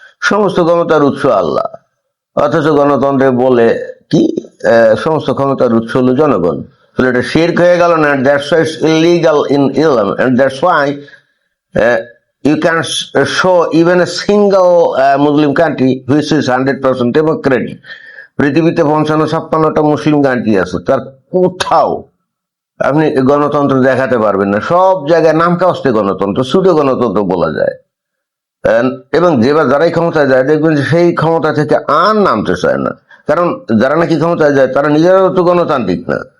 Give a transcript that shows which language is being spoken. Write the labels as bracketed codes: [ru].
[bn] সমস্ত ক্ষমতার উৎস আল্লাহ, অথচ গণতন্ত্রে বলে কি সমস্ত ক্ষমতার উৎস হলো জনগণ। তাহলে এটা শিরক হয়ে গেল না? [en] That's why it's illegal in Islam, and that's why you can show even a single Muslim country which is 100% democratic. [bn] পৃথিবীতে 55-56টা মুসলিম কান্ট্রি আছে, তার কোথাও আপনি গণতন্ত্র দেখাতে পারবেন না। সব জায়গায় নাম কাস্তে গণতন্ত্র, সুদে গণতন্ত্র বলা যায়। এবং যারাই ক্ষমতায় যায় দেখবেন যে সেই ক্ষমতা থেকে আর নামতে চায় না, কারণ যারা নাকি ক্ষমতায় যায় তারা নিজেরাও তো গণতান্ত্রিক না।